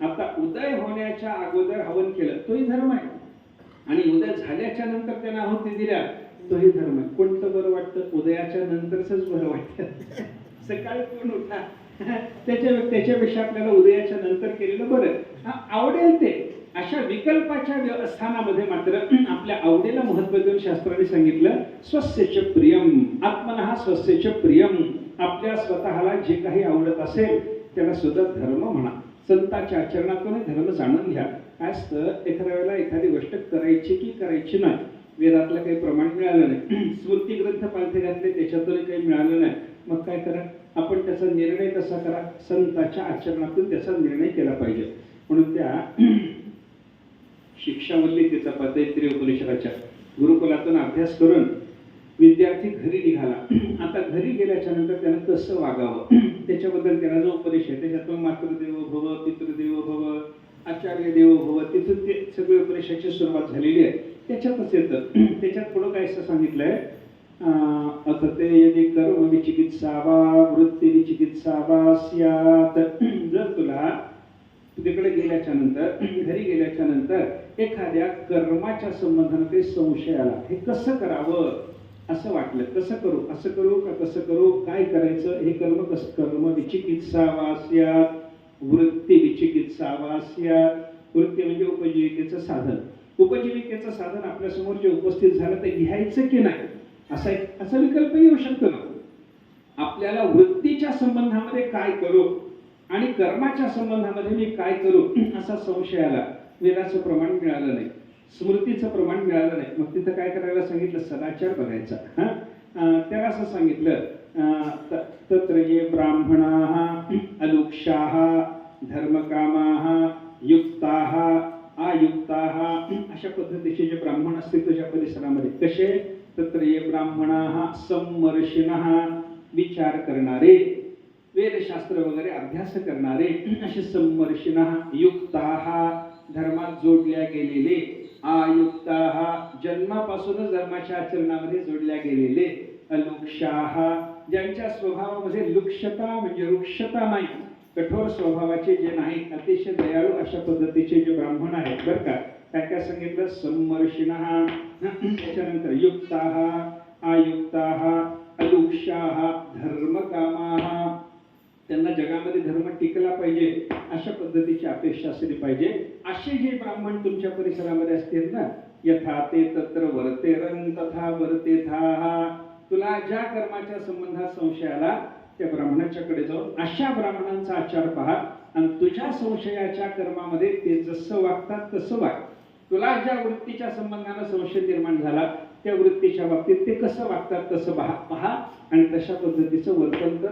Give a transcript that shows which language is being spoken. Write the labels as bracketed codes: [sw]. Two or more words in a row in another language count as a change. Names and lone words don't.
[mr] आता उदय होण्याच्या अगोदर हवन केलं तोही धर्म आहे, आणि उदय झाल्याच्या नंतर त्यांना आहुती दिल्या तोही धर्म आहे. कोणतं बरं वाटतं? उदयाच्या नंतरच बरं वाटतं. सकाळी कोण उठा त्याच्यापेक्षा आपल्याला उदयाच्या नंतर केलेलं बरं. आवडेल ते अशा विकल्पाच्या स्थानामध्ये मात्र आपल्या आवडीला महत्व देऊन शास्त्राने सांगितलं [sa] स्वस्यच प्रियम आत्मनः स्वस्यच प्रियम. [mr] आपल्या स्वतःला जे काही आवडत असेल त्याला सुद्धा धर्म म्हणा. संतांच्या आचरणातून धर्म जाणून घ्या. काय असतं, एखाद्या वेळेला एखादी गोष्ट करायची की करायची नाही, वेदातलं काही प्रमाण मिळालं नाही, स्मृती ग्रंथ पालथे घातले त्याच्यातून काही मिळालं नाही, मग काय करा? आपण त्याचा निर्णय कसा करा? संतांच्या आचरणातून त्याचा निर्णय केला पाहिजे. म्हणून त्या शिक्षावल्ली त्याचा पदयत्री उपनिषदाच्या गुरुकुलातून अभ्यास करून विद्यार्थी घरी निघाला. आता घरी गेल्याच्या नंतर त्यानं कसं वागावं त्याच्याबद्दल त्याला जो उपदेश आहे त्याच्यातून [sa] मातृदेवो भव, पितृदेवो भव, आचार्य देवो भव, [mr] तिथून ते सगळे उपदेशाची सुरुवात झालेली आहे. त्याच्यातच येतं. त्याच्यात पुढं काय असं सांगितलंय? [sa] अथ ते यदि कर्म विचिकित्सा वा वृत्ती विचिकित्सा वा स्यात्. [mr] जर तुला तिकडे गेल्याच्या नंतर घरी गेल्याच्या नंतर एखाद्या कर्माच्या संबंधाने काही संशय आला, हे कसं करावं असं वाटलं, कसं करू, असं करू का कसं करू, काय करायचं, हे कर्म कसं, [sa] कर्म विचिकित्सा वा स्यात्, वृत्ती विचिकित्सा वा स्यात्. [mr] वृत्ती म्हणजे उपजीविकेचं साधन. उपजीविकेचं साधन आपल्या समोर जे उपस्थित झालं ते घ्यायचं की नाही असा विकल्प येऊ शकतो ना. आपल्याला वृत्तीच्या संबंधामध्ये काय करू आणि कर्माच्या संबंधामध्ये मी काय करू असा संशय आला. वेदाचं प्रमाण मिळालं नाही, स्मृतीचं प्रमाण मिळालं नाही. मग तिथं काय करायला सांगितलं? सदाचार बघायचा. त्याला असं सांगितलं [sa] तत्र ये ब्राह्मणाः अलुक्षाः धर्मकामाः युक्ताः आयुक्ताः, [mr] अशा पद्धतीचे जे ब्राह्मण असतील तुझ्या परिसरामध्ये कसे? [sa] तत्र ये ब्राह्मणाः सम्मर्षिणः, [mr] विचार करणारे, वेदशास्त्र वगैरे अभ्यास करणारे असे सम्मर्षिणः. युक्ताः, धर्मात जोडल्या गेलेले. आयुक्ताः, जन्मापासूनच धर्माच्या आचरणामध्ये जोडल्या गेलेले. अलुक्षाः, ज्यांच्या स्वभावामध्ये लुक्षता म्हणजे रुक्षता नाही, कठोर स्वभावाचे जे नाही, अतिशय दयाळू अशा पद्धतीचे जे ब्राह्मण आहेत बरं का. काय काय सांगितलं? सम्मर्षिणः, त्याच्यानंतर [sa] युक्ताः, आयुक्ताः, अलुक्षाः, धर्मकामाः, [mr] त्यांना जगामध्ये धर्म टिकला पाहिजे अशा पद्धतीची अपेक्षा असली पाहिजे. असे जे ब्राह्मण तुमच्या परिसरामध्ये असतील ना, [sa] यथा ते तत्र वर्तेरन तथा वर्तेथाः. [mr] तुला ज्या कर्माच्या संबंधात संशय आला त्या ब्राह्मणाच्याकडे जाऊन अशा ब्राह्मणांचा आचार पहा आणि तुझ्या संशयाच्या कर्मामध्ये ते जसं वागतात तसं वाग. तुला ज्या वृत्तीच्या संबंधाने संशय निर्माण झाला त्या वृत्तीच्या बाबतीत ते कसं वागतात तसं पहा आणि तशा पद्धतीचं वर्तन कर.